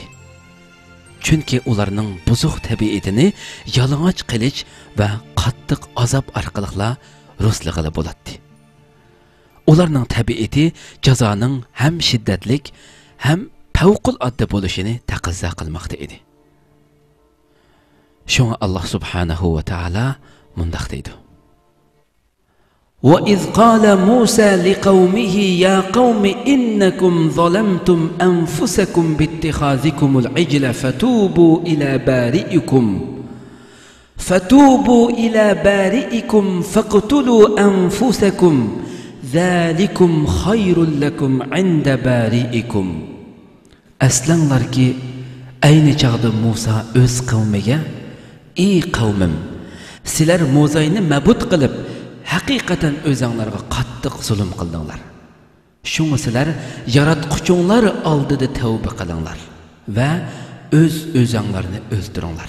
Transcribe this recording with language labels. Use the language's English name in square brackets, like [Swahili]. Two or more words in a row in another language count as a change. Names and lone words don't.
[Uzbek] Chunki ularning buzuq tabiatini yalang'och qilish va qattiq azob orqali ruslig'ili bo'ladi. Ularning tabiati jazoning ham shiddatlik, ham favqulodda bo'lishini taqozo qilmoqda edi. Shunga Alloh [Arabic] سبحانه وتعالى [Uzbek] mundaq deydi: [Arabic] وَإِذْ قَالَ مُوسَى لِقَوْمِهِ يَا قَوْمِ إِنَّكُمْ ظَلَمْتُمْ أَنفُسَكُمْ بِاتِّخَاذِكُمُ الْعِجْلَ فَتُوبُوا إِلَى بَارِئِكُمْ فَاقْتُلُوا أَنفُسَكُمْ ذَلِكُمْ خَيْرٌ لَكُمْ عِنْدَ بَارِئِكُمْ. [Uzbek] Aslanlar ki ayni chaqda Musa o'z qavmiga: "Ey qavmim, sizlar Muzayni mabud qilib, haqiqatan o'zinglarga qattiq zulm qildinglar. Shunga sizlar yaratquchinglar oldida tavba qilinglar va o'zinglarni o'ldiringlar.